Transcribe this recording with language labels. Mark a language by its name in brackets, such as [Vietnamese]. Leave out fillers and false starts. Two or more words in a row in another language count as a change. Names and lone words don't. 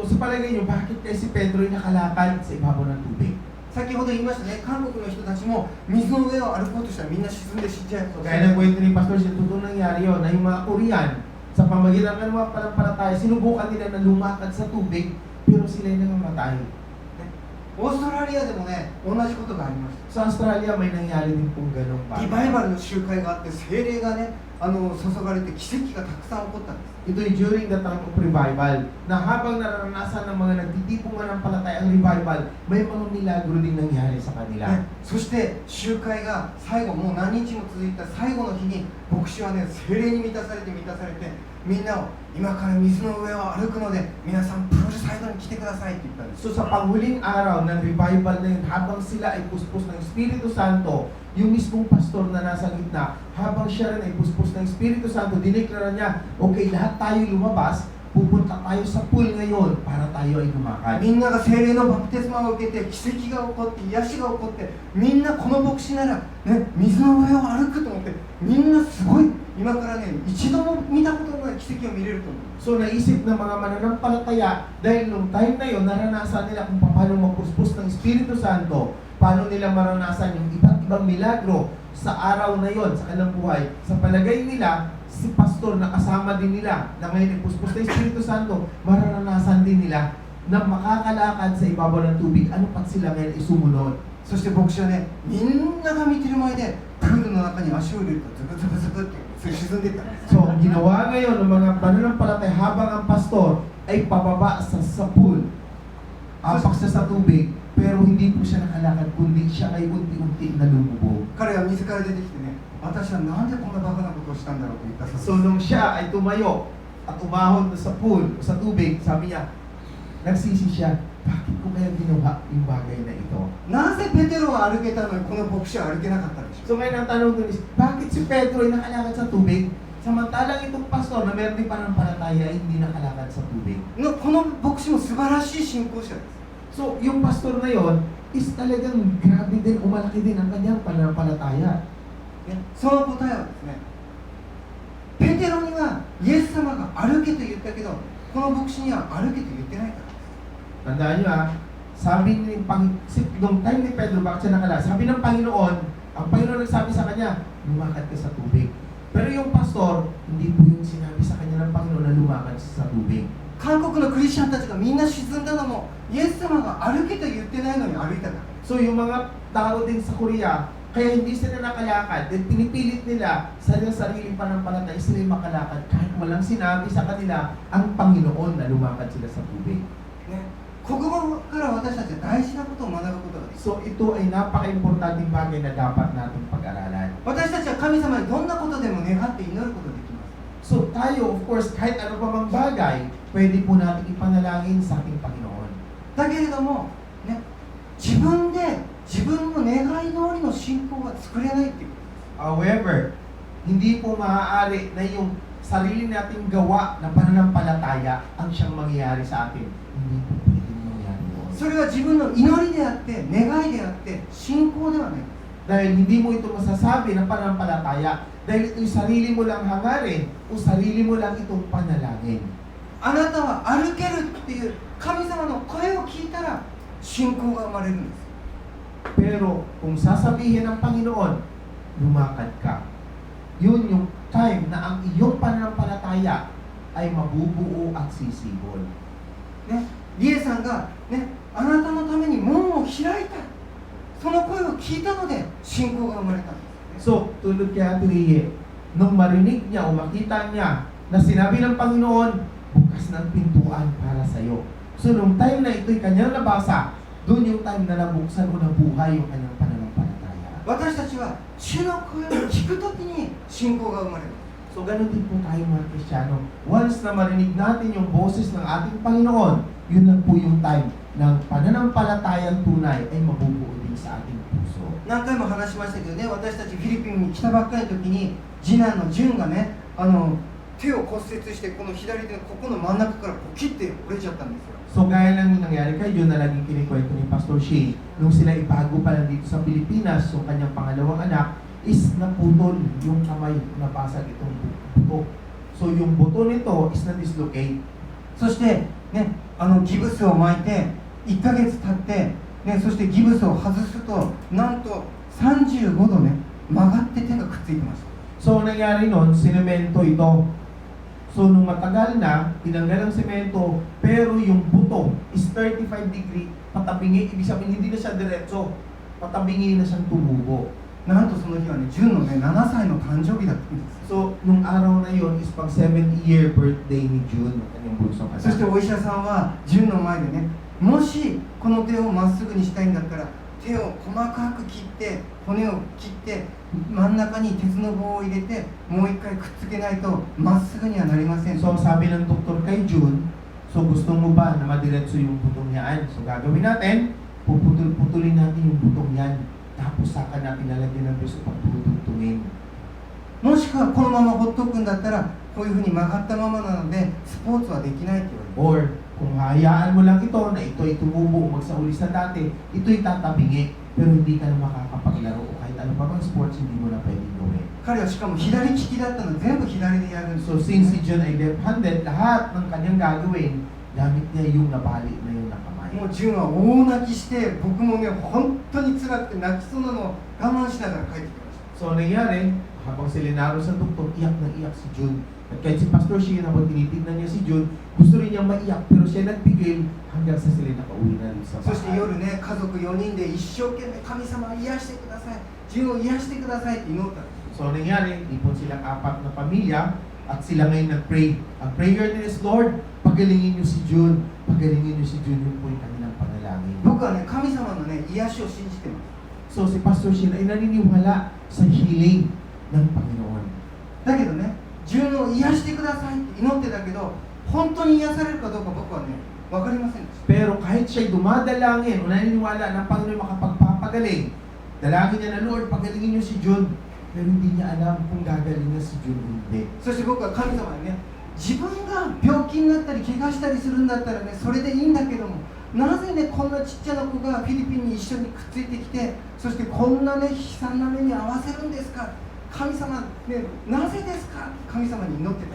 [Filipino] So, sa palagay nyo, bakit kaya si Pedro ay nakalakad sa ibabaw ng tubig? [Japanese] 先ほど言いましたね、韓国の人たちも水の上を歩こうとしたらみんな沈んで死んじゃう。 [Filipino] So, kaya nagkwento ni Pastor, siya totoo nangyari yun, na yung mga Korean, sa pamagitan ng mga pananampalataya, sinubukan nila na lumakad sa tubig, pero sila ay nangamatay. [Japanese] オーストラリアでもね、同じことがありました。 [Filipino] Sa Australia, may nangyari din pong ganong [Japanese] リバイバルの集会があって聖霊がね、注がれて奇跡がたくさん起こったんです。 [Filipino] Ito ay [English] during the time of revival, [Filipino] na habang naranasan ng mga nagtitipungan ng palataya ang revival, may mga milagro din nangyari sa kanila. [Japanese] ね、そして集会が最後、もう何日も続いた最後の日に牧師はね、聖霊に満たされてみんなを今から水の上を歩くので皆さんプールサイドに来てくださいって言ったんです。 [Filipino] So sa panghuling araw ng revival na yun, habang sila ay puspos ng Espiritu Santo, yung mismong pastor na nasa gitna, habang siya rin ay puspos ng Espiritu Santo, dineklara niya, okay, lahat tayo lumabas, pupunta tayo sa pool ngayon para tayo ay lumakad. [Japanese] みんなが聖霊のバプテスマを受けて奇跡が起こって癒しが起こってみんなこの牧師なら、ね、水の上を歩くと思ってみんなすごい今からね一度も見たことのない奇跡を見れると思う。 [Filipino] So naisip ng mga mananampalataya, dahil nung time na yun, naranasan nila kung paano magpuspos ng Espiritu Santo, paano nila maranasan yung iba't ibang milagro sa araw na yon sa kanilang buhay. Sa palagay nila, si pastor na kasama din nila na ngayon ipuspos ng Espiritu Santo, mararanasan din nila na makakalakad sa ibabaw ng tubig. Ano pat sila ngayon ay sumunod? [Japanese] そして牧師はね、みんなが見てる前でプールの中に足を入れるとズブズブズブって沈んでいったんです。 [Filipino] So, ang ginawa ngayon ng mga mananampalataya habang ang pastor ay pababa sa pool, apak siya sa tubig, pero hindi po siya nakalakad, kundi siya ay unti-unti na lumubog. [Japanese] 彼は自ら出てきてね、私はなんでこんなバカなことをしたんだろうと言ったそ [Filipino] So, [Japanese] うです。 [Filipino] nung siya ay tumayo at umahon sa pool, sa tubig, sabi niya, nagsisi siya, bakit ko kaya ginawa yung bagay na ito? [Japanese] なぜペテロが歩けたのにこの牧師は歩けなかったんでしょう。 [Filipino] So, ngayon ang tanong dun is, bakit si Pedro ay nakalakad sa tubig? Samantalang itong pastor na meron din pananampalataya ay hindi nakalakad sa tubig. [Japanese] のこの牧師も素晴らしい信仰者です。 [Filipino] So, yung pastor na yon is talagang grabe din, umalaki din ang kanyang pananampalataya. [Japanese] ね、その答えはですね、ペテロにはイエス様が歩けと言ったけど、この牧師には歩けと言ってないからです。 [Filipino] Tandaan nyo sabi ni nung time ni Pedro, bakit siya nakala? Sabi ng Panginoon, ang Panginoon nagsabi sa kanya, lumakad ka sa tubig. Pero yung pastor, hindi po yung sinabi sa kanya ng Panginoon na lumakad sa tubig. [Japanese] 韓国のクリスチャンたちがみんな沈んだのもイエス様が歩けと言ってないのに歩いたから。 [Filipino] So yung mga tao din sa Korea, kaya hindi sila nakalakad. Then pinipilit nila sa sariling panampalataya sila yung makalakad kahit walang sinabi sa kanila ang Panginoon na lumakad sila sa tubig. [Japanese] ね、国語から私たちは大事なことを学ぶことができる。 [Filipino] So ito ay napaka-importanting bagay na dapat nating pag-aralan. [Japanese] 私たちは神様にどんなことでも願って祈ることができます。 [Filipino] So tayo, [English] of course, [Filipino] kahit ano pa mang bagay, pwede po natin ipanalangin sa ating Panginoon. [Japanese] だけれども、ね、自分で自分の願い通りの信仰が作れないっていう。 [Filipino] However, hindi po maaari na yung sarili nating gawa na pananampalataya ang siyang mangyayari sa atin. Hindi po pwedeng mangyari yun. [Japanese] それは自分の祈りであって願いであって信仰ではない。 [Filipino] Dahil hindi mo ito masasabi ng pananampalataya, dahil ito'y sarili mo lang hangarin o sarili mo lang itong panalangin. [Japanese] あなたは歩けるっていう神様の声を聞いたら信仰が生まれるんです。 [Filipino] Pero kung sasabihin ng Panginoon, lumakad ka, yun yung time na ang iyong pananampalataya ay mabubuo at sisibol. [Japanese] ね、リエさんが、ね、あなたのために門を開いた。その声を聞いたので信仰が生まれたんです。 [Filipino] So, tulad kay Ate Rie, nung marinig niya o makita niya na sinabi ng Panginoon, bukas ng pintuan para sa iyo. So, nung time na ito'y kanyang nabasa, doon yung time na nabuksan o nabuhay yung kanyang pananampalataya. [Japanese] 私たちは主の声を聞くときに信仰が生まれる。 [Filipino] So, ganun din po tayo mga Kristiyano. Once na marinig natin yung boses ng ating Panginoon, yun lang po yung time ng pananampalatayang tunay ay mabubuo din sa ating puso. [Japanese] 何回も話しましたけどね、私たちフィリピンに来たばっかりの時に次男の純がね、手を骨折してこの左手のここの真ん中からこう切って折れちゃったんですよ。 [Filipino] So, gaya lang yung nangyari kay Jun na laging kinikwento ni Pastor Shea, nung sila ibago pa lang dito sa Pilipinas, so kanyang pangalawang anak, is naputol yung kamay, napasag itong buto. So, yung buto nito is na-dislocate. [Japanese] そしてね、ギブスを巻いて1ヶ月経って、ね、そしてギブスを外すとなんと35度ね曲がって手がくっついてました。 [Filipino] So, nangyari nun, sinemento ito. So, nung matagal na, tinanggal ang semento, pero yung buto is 35 degree, patabingi, ibig sabihin hindi na siya diretso, patabingi na siyang tumubo. [Japanese] なんとその日はね、純のね7歳の誕生日だったんです。 [Filipino] So, nung araw na yon is pang [English] 70th-year birthday [Filipino] ni June, ng kanyang bunsong [Japanese] そして [Filipino] anak. [Japanese] お医者さんは純の前でね、もしこの手をまっすぐにしたいんだったら手を細かく切って骨を切って真ん中に鉄の棒を入れてもう一回くっつけないとまっすぐにはなりません。 [Filipino] So, sabi ng doktor kay June, so gusto mo ba na madiretso yung butong yan? So, gagawin natin, puputulin natin yung butong yan. Tapos saka natin lalagyan ng beso pag tutugtungin. [Japanese] もしくはこのままほっとくんだったらこういうふうに曲がったままなのでスポーツはできないって言われる。 [Filipino] Or, kung hayaan mo lang ito na ito'y tumubo o magsauli sa dati, ito'y tatabingi, pero hindi ka na makakapaglaro o kahit ano pa bang sports hindi mo na pwedeng gawin. [Japanese] 彼はしかも左利きだったので全部左でやるんですよ。 [Filipino] So, since si John ay left-handed, lahat ng kanyang gagawin, gamit niya yung nabali na yung nakamay. [Japanese] もう純は大泣きして僕もね本当に辛くて泣きそうなのを我慢しながら帰ってきました。 [Filipino] So, nangyari, habang sila naroon sa doktor, iyak na iyak si June. At kahit si Pastor Shea, habang tinitignan niya si June, gusto rin niyang maiyak, pero siya nagpigil hanggang sa sila nakauwi na rin sa [Japanese] そして [Filipino] bahay. [Japanese] 夜ね、家族4人で一生懸命神様癒してください、純を癒してくださいって祈ったんです。 [Filipino] So, nangyari, ipon silang apat na pamilya at sila ngayon nag-pray. Ang prayer nila is, Lord, pagalingin niyo si June. Pagalingin niyo si June, yun po yung kanilang panalangin. [Japanese] 僕はね、神様のね、癒しを信じてます。 [Filipino] So, si Pastor Shea ay naniniwala sa healing ng Panginoon. [Japanese] だけどね、純を癒してくださいって祈ってたけど、本当に癒されるかどうか僕はね、分かりませんでした。 [Filipino] Pero kahit siya'y dumadalangin o naniniwala na ang Panginoon makapagpapagaling, dalangin niya na, Lord, pagalingin niyo si June. Pero hindi niya alam kung gagaling na si June o hindi. [Japanese] そして僕は神様にね、自分が病気になったり怪我したりするんだったらね、それでいいんだけども、なぜね、こんなちっちゃな子がフィリピンに一緒にくっついてきて、そしてこんなね、悲惨な目に遭わせるんですか、神様、ね、なぜですか、神様に祈ってた。